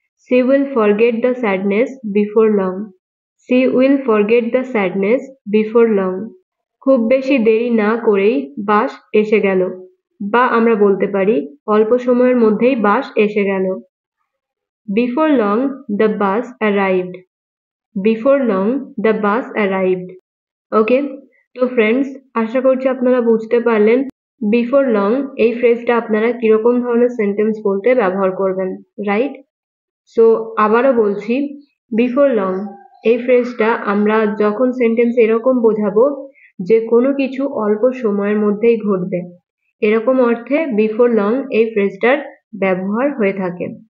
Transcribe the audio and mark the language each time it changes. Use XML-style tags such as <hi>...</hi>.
<en>She will forget the sadness before long. She will forget the sadness before long.</en> <bn>খুব বেশি দেরি না করেই বাস এসে গেল, বা আমরা বলতে পারি অল্প সময়ের মধ্যেই বাস এসে গেল।</bn> <en>Before long the bus arrived. Before long the bus arrived.</en> <bn>ওকে, তো ফ্রেন্ডস, আশা করছি আপনারা বুঝতে পারলেন বিফোর লং এই ফ্রেজটা আপনারা কিরকম ধরনের সেন্টেন্স বলতে ব্যবহার করবেন, রাইট? সো আবারও বলছি, বিফোর লং এই ফ্রেজটা আমরা যখন সেন্টেন্স এরকম বোঝাবো যে কোনো কিছু অল্প সময়ের মধ্যেই ঘটবে, এরকম অর্থে বিফোর লং এই ফ্রেজটার ব্যবহার হয়ে থাকে।</bn>